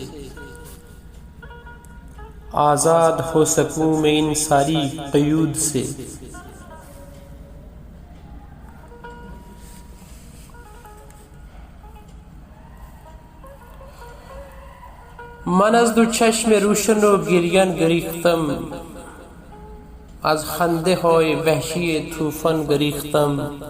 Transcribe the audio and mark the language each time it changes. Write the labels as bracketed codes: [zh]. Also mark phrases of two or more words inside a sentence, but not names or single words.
[ur] آزاد ہو سکوں میں ان ساری قیود سے. [fa] من از دو چشم روشن و گریان گریختم، از خنده های وحشی طوفان گریختم.